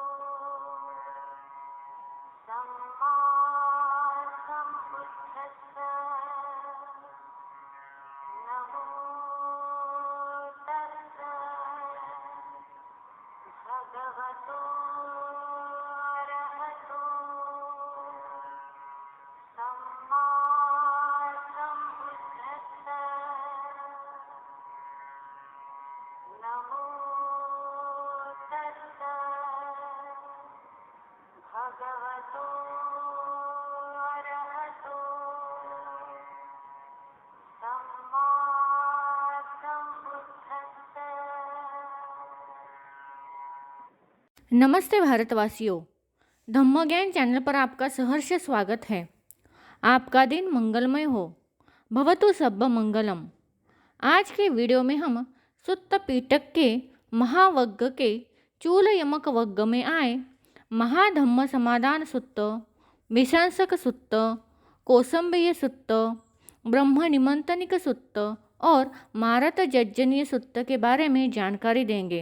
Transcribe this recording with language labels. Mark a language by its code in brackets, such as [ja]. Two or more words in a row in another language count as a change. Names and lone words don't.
[pi] सम्मा सम्बुद्धस्सा नमो तस्सा भगवतो अरहतो सम्मा सम्बुद्धस्सा नमो तस्सा भगवतो अरहतो सम्मा सम्बुद्धस्सा। [hi] नमस्ते भारतवासियों, धम्मज्ञान चैनल पर आपका सहर्ष स्वागत है। आपका दिन मंगलमय हो, [pi] भवतु सब्ब मंगलम। [hi] आज के वीडियो में हम सुत्त पीटक के महावग्ग के चूल यमक वग्ग में आए महाधम्म समादान सुत्त, विशंसक सुत्त, कौसंबीय सुत्त, ब्रह्म निमंत्रणिक सुत्त और मारत जज्जनीय सुत्त के बारे में जानकारी देंगे।